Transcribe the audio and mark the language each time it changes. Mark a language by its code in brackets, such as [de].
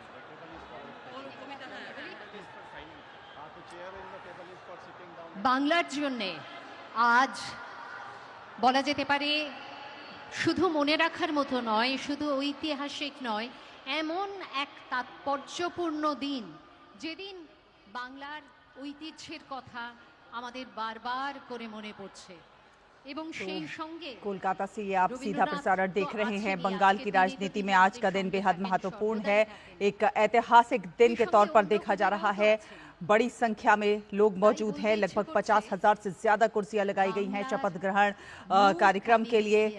[en] The table is for the chair in the table is for sitting down. [bn] বাংলার জন্যে আজ বলা যেতে পারে শুধু মনে রাখার মতো নয়, শুধু ঐতিহাসিক নয়, এমন এক তাৎপর্যপূর্ণ দিন, যেদিন বাংলার ঐতিহ্যের কথা, আমাদের বারবার করে মনে পড়ছে এবং সেই সঙ্গে [hi] कोलकाता से ये आप सीधा प्रसारण देख रहे हैं। बंगाल की राजनीति में आज का दिन बेहद महत्वपूर्ण है। एक ऐतिहासिक दिन के तौर पर देखा जा रहा है। बड़ी संख्या में लोग मौजूद हैं। लगभग 50,000 से ज्यादा कुर्सियां लगाई गई हैं शपथ ग्रहण कार्यक्रम के लिए।